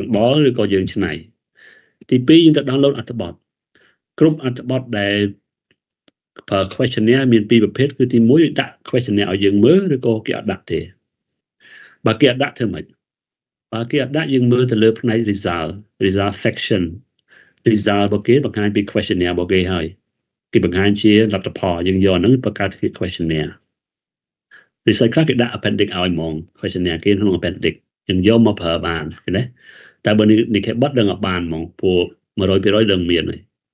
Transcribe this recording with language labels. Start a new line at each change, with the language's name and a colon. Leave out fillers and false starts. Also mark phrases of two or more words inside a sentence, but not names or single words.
Khmer: បលឬក៏យើងច្នៃទី2យើងទៅ download អត្ថបទគ្រប់អត្ថបទដែលប្រើ questionnaire មានពីរប្រភេទគឺទី1ដាក់ questionnaire ឲ្យយើងមើលឬក៏គេអត់ដាក់ទេបើគេអត់ដាក់ធ្វើម៉េចបើគេអត់ដាក់យើងមើលទៅលើផ្នែក
English: result section result
Khmer: របស់គេបង្ហាញពី questionnaire របស់គេហើយគេបង្ហាញជាលទ្ធផលយើងយកហ្នឹងបង្កើតជា
English: questionnaire research
Khmer: ខ្លះគេដាក់ appendix ឲ្យហ្មង questionnaire គេក្នុង appendix យើងយកមកប្រើបានឃើញទេតែបើនេះគេបត់ដឹងអត់បានហ្មងព្រោះ 100% ដឹងមានហើយ